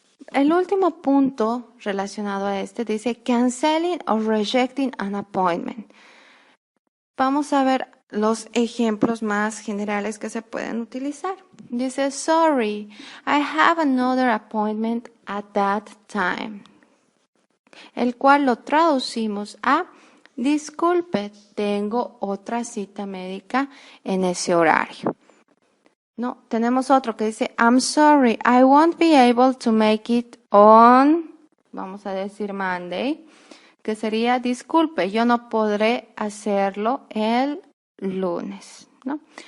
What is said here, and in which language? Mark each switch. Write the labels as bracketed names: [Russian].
[Spanish] El último punto relacionado a este dice, [English] canceling or rejecting an appointment. [Spanish] Vamos a ver los ejemplos más generales que se pueden utilizar. [English] Dice, sorry, I have another appointment at that time. [Spanish] El cual lo traducimos a, disculpe, tengo otra cita médica en ese horario. No, tenemos otro que dice, [English] I'm sorry, I won't be able to make it on, [Spanish] vamos a decir Monday, que sería, disculpe, yo no podré hacerlo el lunes, ¿no?